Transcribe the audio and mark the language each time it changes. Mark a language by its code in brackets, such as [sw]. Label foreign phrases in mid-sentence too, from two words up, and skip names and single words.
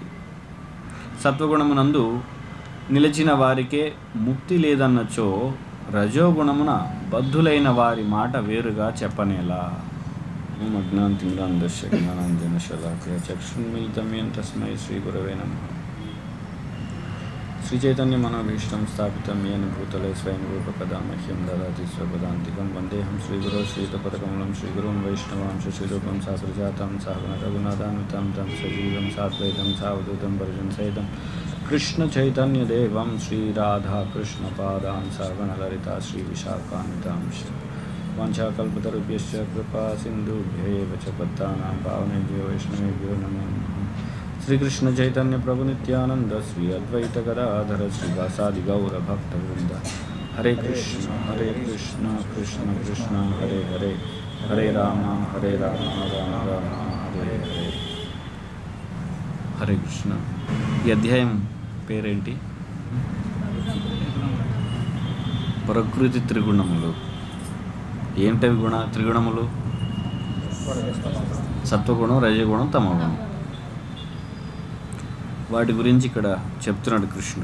[te] సత్వగుణమునందు నిలిచిన వారికే ముక్తి లేదన్నచో రజోగుణమున బద్ధులైన వారి మాట వేరుగా చెప్పనేలా. [sa] అజ్ఞానతిమిరాంధస్య జ్ఞానాంజన శలాకయ చక్షున్మిలితం తస్మై శ్రీ గురవే నమః. శ్రీచైతన్య మనోభీష్టం స్థాపితం येन भूतले स्वयं रूपकदा मह्यं ददाति स्वपदान्तिकं वन्देऽहं श्रीगुरो श्रीयुतपदकमलं श्रीगुरुं वैष्णवांश श्रीरूपं साग्रजातं सागण रघुनाथान्वितं तं सजीवं साद्वैतं सावधूतं परिजनसहितं कृष्णचैतन्यदेवं श्रीराधाकृष्णपादान् सागणललिता श्रीविशाखान्वितांश वाञ्छाकल्पतरुभ्यश्च कृपा सिन्धुभ्यैव च पद्मानां पावनेभ्यो वैष्णवेभ्यो नमो नमः. श्रीकृष्ण चैतन्य प्रभु नित्यानंद श्री अद्वैत गदाधर श्रीवासादि गौर भक्त वृंद. हरे कृष्ण कृष्ण कृष्ण हरे हरे, हरे राम राम राम हरे हरे. हरे कृष्ण. [te] ఈ అధ్యాయం పేరేంటి? ప్రకృతి త్రిగుణములు. ఏంటవి త్రిగుణములు? సత్వగుణం, రజగుణం, తమోగుణం. వాటి గురించి ఇక్కడ చెప్తున్నాడు కృష్ణుడు.